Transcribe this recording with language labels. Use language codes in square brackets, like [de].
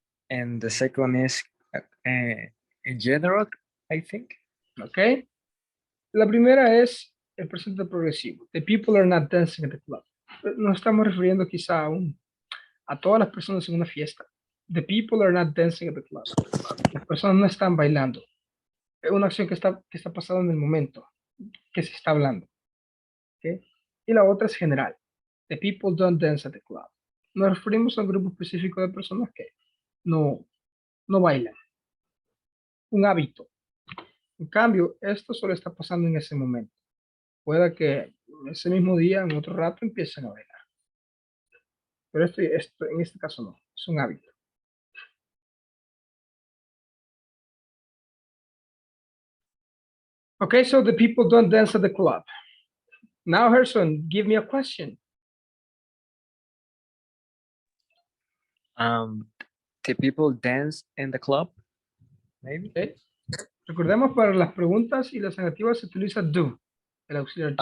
[en] and the second is in general, I think. [es] ¿Ok? La primera es el presente progresivo. [en] The people are not dancing at the club. [es] Nos estamos refiriendo quizá a todas las personas en una fiesta. [en] The people are not dancing at the club. [es] Las personas no están bailando. Es una acción que está pasando en el momento que se está hablando. ¿Ok? Y la otra es general. [en] The people don't dance at the club. [es] Nos referimos a un grupo específico de personas que no bailan. Un hábito. En cambio, esto solo está pasando en ese momento. Puede que ese mismo día, en otro rato, empiecen a bailar. Pero esto en este caso no, es un hábito. [en] Okay, so the people don't dance at the club. Now, Gerson, give me a question. The people dance in the club, maybe. Okay. [es] Recordemos, para las preguntas y las negativas se utiliza do, el auxiliar do.